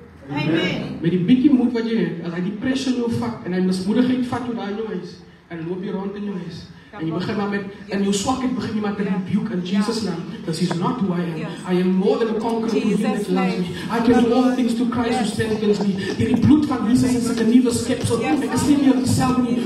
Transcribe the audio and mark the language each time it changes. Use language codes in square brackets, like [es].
[af] Amen. Met die bietjie moed wat jy het, as hy die pressure jou vat en hy mismoedigheid vat jou daar in jou huis, en loop jy rond in jou huis, en jy begin maar met, in jou swakheid begin jy maar te rebuke [en] in Jesus' name, because he's not who I am. I am more than a conqueror through him that loves me. I can do all things through Christ who strengthens me. [af] Deur die bloed van Jesus is ek 'n nuwe skepsel. Ek is nie meer dieselfde nie.